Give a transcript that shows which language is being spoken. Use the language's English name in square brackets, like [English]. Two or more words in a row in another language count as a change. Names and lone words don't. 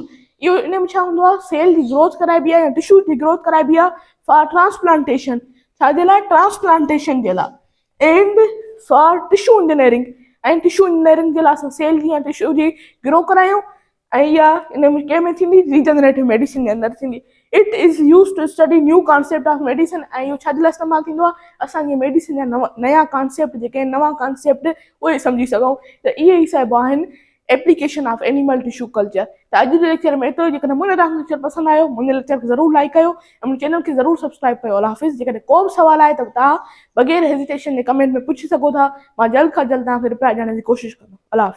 [Sindhi] इहो इन में छा हूंदो आहे, सेल जी ग्रोथ कराइबी आहे या टिश्यू जी ग्रोथ कराइबी आहे [English] for transplantation, [Sindhi] छाजे लाइ, ट्रांसप्लांटेशन जे लाइ, [English] and for tissue engineering, [Sindhi] ऐं [English] tissue engineering [Sindhi] जे लाइ असां सेल जी या टिश्यू जी ग्रो करायूं। ऐं इहा इन में कंहिंमें थींदी, [English] regenerative medicine [Sindhi] जे अंदरि थींदी। [English] it is use to study new concept of medicine. [Sindhi] ऐं इहो छाजे लाइ इस्तेमालु थींदो आहे, असांजे मेडिसिन जा नया कॉन्सेप्ट जेके आहिनि, नवां कॉन्सेप्ट उहे सम्झी सघूं। त इहे ई सभु आहिनि [English] application of animal tissue culture. [Sindhi] त अॼु जे लेक्चर में एतिरो। जेकॾहिं मुंहिंजो तव्हांखे लेक्चर पसंदि आयो, मुंहिंजे लेक्चर खे ज़रूरु लाइक कयो ऐं मुंहिंजे चैनल खे ज़रूरु सब्सक्राइब कयो। अल्लाह हाफ़िज़। जेकॾहिं को बि सवाल आहे त तव्हां बग़ैर हेजिटेशन जे कमेंट में पुछी सघो था। मां जल्द खां जल्द तव्हांखे रिप्लाई ॾियण जी कोशिशि कंदुमि। अल्लाह हाफ़िज़।